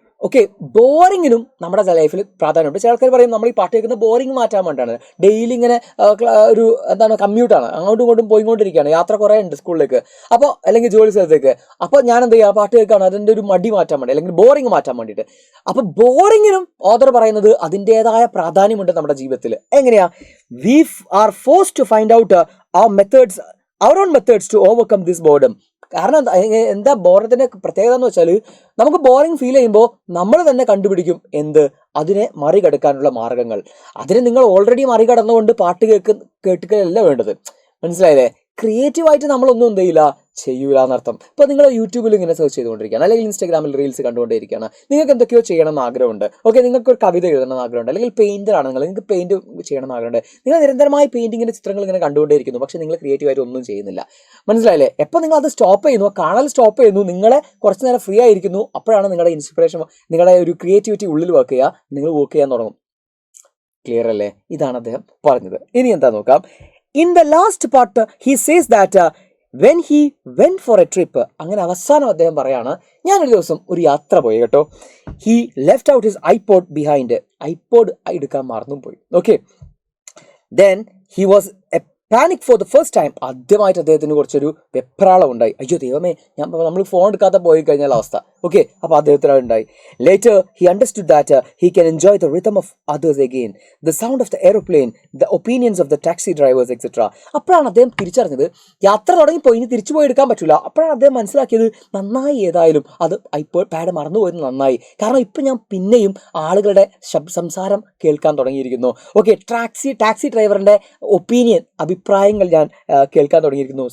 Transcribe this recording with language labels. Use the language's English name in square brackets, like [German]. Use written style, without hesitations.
[Malayalam] Okay, ബോറിങ്ങിനും നമ്മുടെ ലൈഫിൽ പ്രാധാന്യമുണ്ട്. ചില ആൾക്കാർ പറയും നമ്മൾ ഈ പാട്ട് കേൾക്കുന്ന ബോറിങ് മാറ്റാൻ വേണ്ടിയാണ്. ഡെയിലി ഇങ്ങനെ ഒരു എന്താണ് കമ്മ്യൂട്ടാണ്, അങ്ങോട്ടും ഇങ്ങോട്ടും പോയിക്കൊണ്ടിരിക്കുകയാണ്, യാത്ര കുറേ ഉണ്ട് സ്കൂളിലേക്ക്, അപ്പോൾ അല്ലെങ്കിൽ ജോലി സ്ഥലത്തേക്ക്. അപ്പോൾ ഞാൻ എന്ത് ചെയ്യുക, പാട്ട് കേൾക്കുകയാണ് അതിൻ്റെ ഒരു മടി മാറ്റാൻ വേണ്ടി, അല്ലെങ്കിൽ ബോറിങ് മാറ്റാൻ വേണ്ടിയിട്ട്. അപ്പോൾ ബോറിങ്ങിനും ഓഥർ പറയുന്നത് അതിൻ്റെതായ പ്രാധാന്യമുണ്ട് നമ്മുടെ ജീവിതത്തിൽ. എങ്ങനെയാ? [English] We are forced to find out our own methods to overcome this boredom. [Malayalam] കാരണം എന്താ ബോറത്തിൻ്റെ പ്രത്യേകത എന്ന് വെച്ചാൽ, നമുക്ക് ബോറിങ് ഫീൽ ചെയ്യുമ്പോൾ നമ്മൾ തന്നെ കണ്ടുപിടിക്കും അതിനെ മറികടക്കാനുള്ള മാർഗങ്ങൾ. അതിന് നിങ്ങൾ ഓൾറെഡി മറികടന്നുകൊണ്ട് പാട്ട് കേൾക്കുകയല്ല വേണ്ടത്. മനസ്സിലായില്ലേ? ക്രിയേറ്റീവായിട്ട് നമ്മളൊന്നും എന്ത് ചെയ്യൂല എന്നർത്ഥം. ഇപ്പോൾ നിങ്ങൾ യൂട്യൂബിൽ ഇങ്ങനെ സെർച്ച് ചെയ്തുകൊണ്ടിരിക്കുകയാണ്, അല്ലെങ്കിൽ ഇൻസ്റ്റാഗ്രാമിൽ റീൽസ് കണ്ടുകൊണ്ടിരിക്കുകയാണ്, നിങ്ങൾക്ക് എന്തൊക്കെയോ ചെയ്യണം എന്ന് ആഗ്രഹമുണ്ട്. ഓക്കെ, നിങ്ങൾക്ക് ഒരു കവിത എഴുതണം എന്ന് ആഗ്രഹമുണ്ട്, അല്ലെങ്കിൽ പെയിൻ്ററാണ് നിങ്ങൾക്ക് പെയിൻറ്റ് ചെയ്യണം എന്ന് ആഗ്രഹമുണ്ട്. നിങ്ങൾ നിരന്തരമായി പെയിൻറ്റിങ്ങിൻ്റെ ചിത്രങ്ങൾ ഇങ്ങനെ കണ്ടുകൊണ്ടേയിരിക്കുന്നു, പക്ഷേ നിങ്ങൾ ക്രിയേറ്റീവായിട്ട് ഒന്നും ചെയ്യുന്നില്ല. മനസ്സിലായില്ലേ? എപ്പോൾ നിങ്ങൾ അത് സ്റ്റോപ്പ് ചെയ്യുന്നു, കാണൽ സ്റ്റോപ്പ് ചെയ്യുന്നു, നിങ്ങളെ കുറച്ച് നേരം ഫ്രീ ആയിരിക്കുന്നു, അപ്പോഴാണ് നിങ്ങളുടെ ഇൻസ്പിറേഷൻ, നിങ്ങളുടെ ഒരു ക്രിയേറ്റിവിറ്റി ഉള്ളിൽ വർക്ക് ചെയ്യുക, നിങ്ങൾ വർക്ക് ചെയ്യാൻ തുടങ്ങും. ക്ലിയർ അല്ലേ? ഇതാണ് അദ്ദേഹം പറഞ്ഞത്. ഇനി എന്താ നോക്കാം. [English] In the last part, he says that when he went for a trip, [Malayalam] അങ്ങനെ അവസാനം അദ്ദേഹം പറയാണ്, ഞാനൊരു ദിവസം ഒരു യാത്ര പോയി കേട്ടോ. [English] He left out his iPod behind. [Malayalam] IPod എടുക്കാൻ മറന്നും പോയി. [English] Okay, then he was a panic for the first time. [Malayalam] ആദ്യമായിട്ട് അദ്ദേഹത്തിന് കുറച്ചൊരു വെപ്രാളം ഉണ്ടായി. അയ്യോ ദൈവമേ, നമ്മൾ ഫോൺ എടുക്കാതെ പോയി കഴിഞ്ഞാൽ അവസ്ഥ. ഓക്കെ, അപ്പോൾ അദ്ദേഹത്തിന് ഉണ്ടായി. [English] Later he understood that he can enjoy the rhythm of others again, the sound of the aeroplane, the opinions of the taxi drivers, etc. [Malayalam] അപ്പോഴാണ് അദ്ദേഹം തിരിച്ചറിഞ്ഞത്, യാത്ര തുടങ്ങിപ്പോയി, ഇനി തിരിച്ചു പോയി എടുക്കാൻ പറ്റില്ല. അപ്പോഴാണ് അദ്ദേഹം മനസ്സിലാക്കിയത്, നന്നായി ഏതായാലും അത് പാഡ് മറന്നുപോയത് നന്നായി. കാരണം ഇപ്പം ഞാൻ പിന്നെയും ആളുകളുടെ സംസാരം കേൾക്കാൻ തുടങ്ങിയിരിക്കുന്നു. ഓക്കെ, ടാക്സി ഡ്രൈവറിൻ്റെ ഒപ്പീനിയൻ, അഭിപ്രായങ്ങൾ ഞാൻ കേൾക്കാൻ തുടങ്ങിയിരിക്കുന്നു.